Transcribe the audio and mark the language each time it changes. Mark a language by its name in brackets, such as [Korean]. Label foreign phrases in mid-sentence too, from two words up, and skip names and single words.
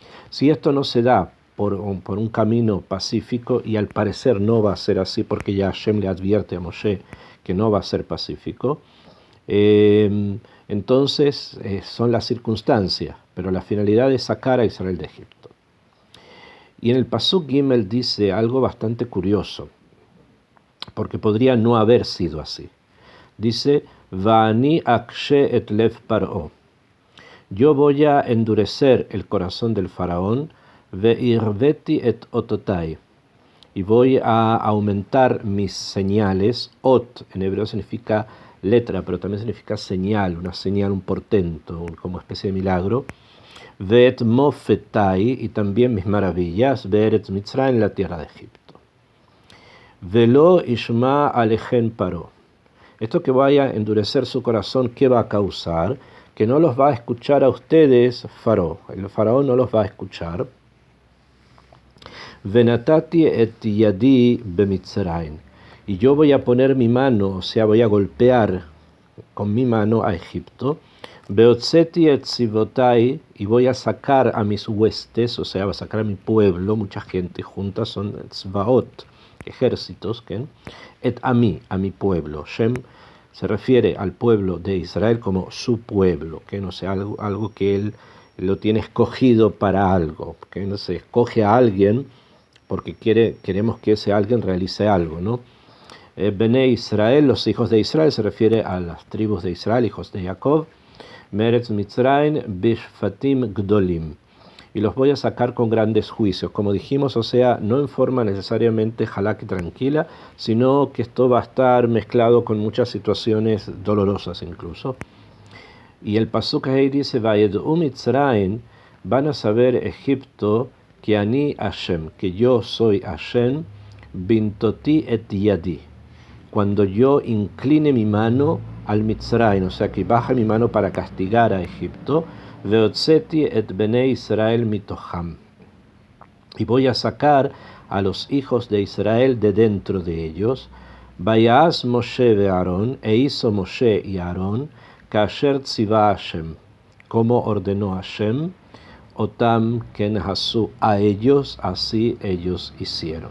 [Spanish] Si esto no se da por un camino pacífico, y al parecer no va a ser así porque ya Hashem le advierte a Moshe que no va a ser pacífico, entonces son las circunstancias, pero la finalidad es sacar a Israel de Egipto. Y en el Pasuk Gimel dice algo bastante curioso, porque podría no haber sido así. Dice, [Hebrew] ואני אקשה את לב פרעה. [Spanish] Yo voy a endurecer el corazón del faraón, [Hebrew] והרביתי את אותותי. [Spanish] Y voy a aumentar mis señales. Ot en hebreo significa letra, pero también significa señal, una señal, un portento, como especie de milagro. [Hebrew] ואת מופתי, [Spanish] y también mis maravillas, [Hebrew] וארץ מצרים, [Spanish] en la tierra de Egipto. [Hebrew] ולא ישמע אלכם פרעה. [Spanish] Esto que vaya a endurecer su corazón, ¿qué va a causar? Que no los va a escuchar a ustedes, el faraón no los va a escuchar. [Hebrew] ונתתי את ידי במצרים. [Spanish] Y yo voy a poner mi mano, o sea, voy a golpear con mi mano a Egipto. [Hebrew] והוצאתי את צבאתי, [Spanish] y voy a sacar a mis huestes, o sea, voy a sacar a mi pueblo, mucha gente juntas, son tzvaot, ejércitos, ¿okay? Et a mi pueblo. Shem se refiere al pueblo de Israel como su pueblo, que no sea algo que él lo tiene escogido para algo, que no se escoge a alguien porque queremos que ese alguien realice algo, ¿no? [Hebrew] בני ישראל, [Spanish] los hijos de Israel, se refiere a las tribus de Israel, hijos de Jacob. [Hebrew] מארץ מצרים בשפטים גדלים. [Spanish] Y los voy a sacar con grandes juicios, como dijimos, o sea, no en forma necesariamente halak y tranquila, sino que esto va a estar mezclado con muchas situaciones dolorosas incluso. Y el pasuk ahí dice, [Hebrew] וידעו מצרים, [Spanish] van a saber Egipto que [Hebrew] אני השם, [Spanish] que yo soy Hashem, [Hebrew] בנטתי את ידי, [Spanish] cuando yo incline mi mano al Mitzrayim, o sea que baja mi mano para castigar a Egipto, [Hebrew] והוצאתי את בני ישראל מתוכם, [Spanish] y voy a sacar a los hijos de Israel de dentro de ellos. [Hebrew] ויעש משה ואהרן, [Spanish] e hizo Moshe y Aarón, [Hebrew] כאשר צוה השם, [Spanish] como ordenó Hashem, [Hebrew] אתם כן עשו, [Spanish] a ellos, así ellos hicieron.